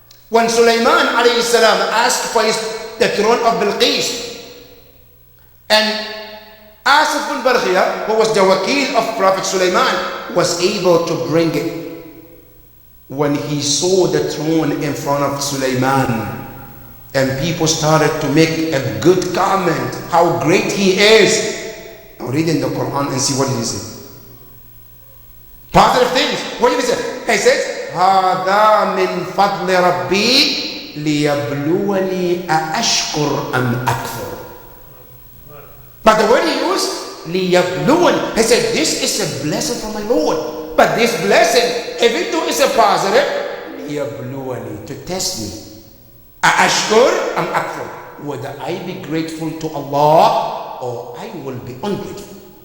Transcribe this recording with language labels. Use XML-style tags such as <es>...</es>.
<en>When Sulaiman alayhi salam asked for the throne of Bilqis, and Asif al-Barqi, who was the wakil of Prophet Sulaiman, was able to bring it. When he saw the throne in front of Sulaiman, And people started to make a good comment, how great he is. Now read in the Quran and see what he says. Positive things. What did he say? He says,</en> <ar>هَذَا مِنْ فَضْلِ رَبِّي لِيَبْلُوَنِي أَأَشْكُرْ أَمْ أَكْفُرْ.</ar> <en>But the word he used, لِيَبْلُوَنِي. He said, this is a blessing from my Lord. But this blessing, even though it's a positive, لِيَبْلُوَنِي, to test me.</en> <ar>أَأَشْكُرْ أَمْ أَكْفُرْ.</ar> <en>Whether I be grateful to Allah or I will be ungrateful.</en>